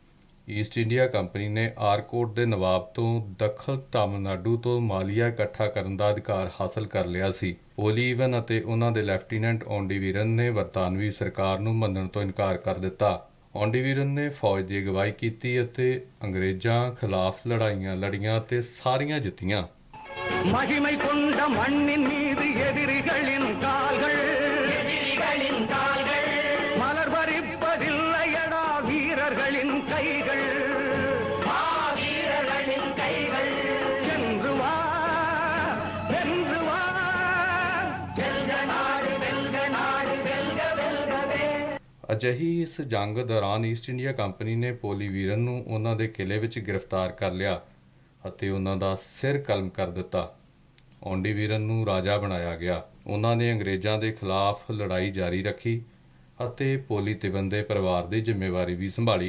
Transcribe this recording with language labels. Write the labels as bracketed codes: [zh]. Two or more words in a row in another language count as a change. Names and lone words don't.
[pa] ਈਸਟ ਇੰਡੀਆ ਕੰਪਨੀ ਨੇ ਆਰਕੋਟ ਦੇ ਨਵਾਬ ਤੋਂ ਦੱਖਣ ਤਾਮਿਲਨਾਡੂ ਤੋਂ ਮਾਲੀਆ ਇਕੱਠਾ ਕਰਨ ਦਾ ਅਧਿਕਾਰ ਹਾਸਲ ਕਰ ਲਿਆ ਸੀ। ਪੋਲੀਵਨ ਅਤੇ ਉਹਨਾਂ ਦੇ ਲੈਫਟੀਨੈਂਟ ਔਂਡੀ ਵੀਰਨ ਨੇ ਬਰਤਾਨਵੀ ਸਰਕਾਰ ਨੂੰ ਮੰਨਣ ਤੋਂ ਇਨਕਾਰ ਕਰ ਦਿੱਤਾ। ਔਂਡੀ ਵੀਰਨ ਨੇ ਫੌਜ ਦੀ ਅਗਵਾਈ ਕੀਤੀ ਅਤੇ ਅੰਗਰੇਜ਼ਾਂ ਖਿਲਾਫ ਲੜਾਈਆਂ ਲੜੀਆਂ ਅਤੇ ਸਾਰੀਆਂ ਜਿੱਤੀਆਂ। [ta] மகிமை கொண்ட மண்ணின் மீது எதிரிகளின் கால்கள் மலர் பறிப்பதில்லையடா வீரர்களின் கைகள் சென்று வா வென்று வா வெல்க நாடு வெல்க வெல்கவே। [pa] ਅਜਿਹੀ ਇਸ ਜੰਗ ਦੌਰਾਨ ਈਸਟ ਇੰਡੀਆ ਕੰਪਨੀ ਨੇ ਪੋਲੀ ਵੀਰਨ ਨੂੰ ਉਹਨਾਂ ਦੇ ਕਿਲੇ ਵਿੱਚ ਗ੍ਰਿਫਤਾਰ ਕਰ ਲਿਆ ਅਤੇ ਉਹਨਾਂ ਦਾ ਸਿਰ ਕਲਮ ਕਰ ਦਿੱਤਾ। ਔਂਡੀ ਵੀਰਨ ਨੂੰ ਰਾਜਾ ਬਣਾਇਆ ਗਿਆ। ਉਹਨਾਂ ਨੇ ਅੰਗਰੇਜ਼ਾਂ ਦੇ ਖਿਲਾਫ ਲੜਾਈ ਜਾਰੀ ਰੱਖੀ ਅਤੇ ਪੋਲੀਤਿਵਨ ਦੇ ਪਰਿਵਾਰ ਦੀ ਜ਼ਿੰਮੇਵਾਰੀ ਵੀ ਸੰਭਾਲੀ।